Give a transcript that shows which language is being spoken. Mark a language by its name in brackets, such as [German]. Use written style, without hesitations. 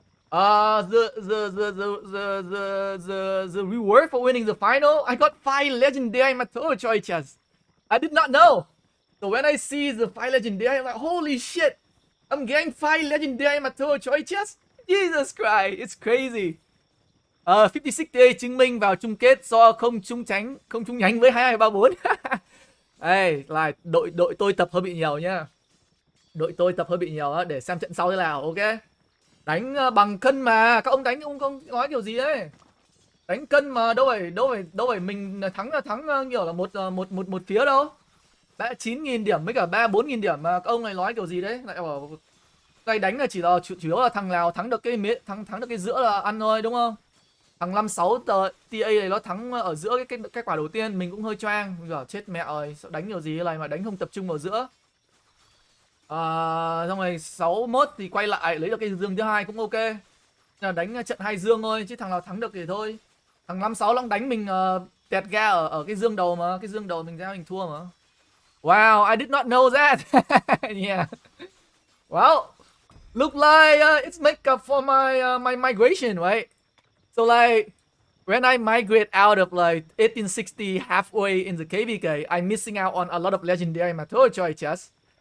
[English] The reward for winning the final, I got 5 legendary material choices. I did not know. So when I see the 5 legendary, I'm like, holy shit, I'm getting 5 legendary material choices. Jesus Christ, it's crazy. [Vietnamese] 56T chứng minh vào chung kết do không trúng nhánh với 2234. Đây là đội tôi tập hơi bị nhiều nhá. Đội tôi tập hơi bị nhiều á, để xem trận sau thế nào, ok? Đánh bằng cân mà, các ông đánh ông không nói kiểu gì ấy. Đánh cân mà đâu phải mình thắng là thắng kiểu là một phía đâu. Đã 9.000 điểm với cả 4.000 điểm mà các ông này nói kiểu gì đấy, lại bảo đây đánh là chỉ là chủ yếu là thằng nào thắng được cái giữa là ăn thôi, đúng không? Thằng 56 TA này nó thắng ở giữa cái quả đầu tiên, mình cũng hơi choang, giờ chết mẹ rồi, đánh kiểu gì này mà đánh không tập trung vào giữa. Xong rồi 61 thì quay lại lấy được cái dương thứ hai cũng ok. Là đánh trận 2 dương thôi, chứ thằng nào thắng được thì thôi. Thằng 56 nó đánh mình tẹt ga ở cái dương đầu mà, cái dương đầu mình ra mình thua mà. [English] Wow, I did not know that. Yeah. Well, look like it's make up for my migration, right? So like when I migrate out of like 1860 halfway in the KvK, I'm missing out on a lot of legendary material choices.